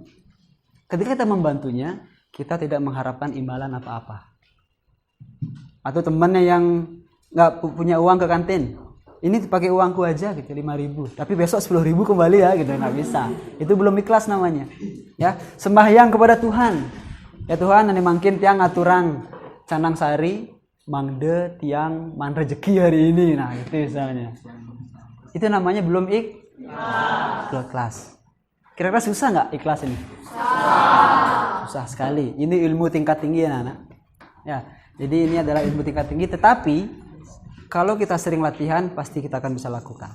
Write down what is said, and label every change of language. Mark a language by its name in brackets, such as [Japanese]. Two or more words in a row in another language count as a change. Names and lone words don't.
[Indonesian] Ketika kita membantunya, kita tidak mengharapkan imbalan apa-apa. Atau temannya yang nggak punya uang ke kantin, ini pakai uangku aja gitu 5.000, tapi besok 10.000 kembali ya gitu, nggak bisa. Itu belum ikhlas namanya. Ya, sembahyang kepada Tuhan. Ya Tuhan, ini mungkin [Balinese] tiang aturan canang sari, mangde tiang man rezeki [Indonesian] hari ini. Nah itu misalnya. Itu namanya belum ikhlas. Kira-kira susah nggak ikhlas ini? Susah sekali. Ini ilmu tingkat tinggi ya anak. Ya, jadi ini adalah ilmu tingkat tinggi. Tetapi kalau kita sering latihan, pasti kita akan bisa lakukan.